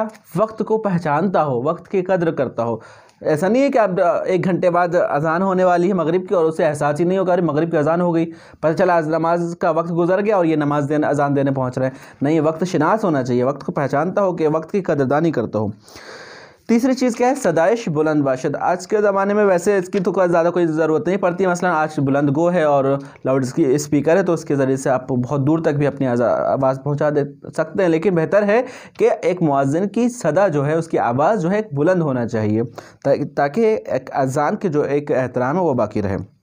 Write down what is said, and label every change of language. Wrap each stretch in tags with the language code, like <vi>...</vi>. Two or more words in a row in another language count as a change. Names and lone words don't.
<ur>وقت کو پہچانتا ہو، وقت کی قدر کرتا ہو۔ ایسا نہیں ہے کہ اب 1 گھنٹے بعد اذان ہونے والی ہے مغرب کی اور اسے احساس ہی نہیں ہوگا مغرب کی اذان ہو گئی، پتہ چلا نماز کا وقت گزر گیا اور یہ اذان دینے پہنچ رہے ہیں۔ نہیں، وقت شناس ہونا چاہیے، وقت کو پہچانتا ہو کہ وقت کی قدردانی کرتا ہو۔ تیسری چیز کیا ہے؟</ur> <fa>صدایش بلند باشد۔</fa> <ur>آج کے زمانے میں ویسے اس کی تو زیادہ کوئی ضرورت نہیں پڑتی، مثلا آج بلند گو ہے اور</ur> <en>loud speaker</en> <ur>ہے تو اس کے ذریعے سے آپ بہت دور تک بھی اپنی آواز پہنچا دے سکتے ہیں، لیکن بہتر ہے کہ ایک مؤذن کی صدا جو ہے، اس کی آواز جو ہے بلند ہونا چاہیے تاکہ ایک اذان کے جو ایک احترام ہے وہ باقی رہے۔</ur>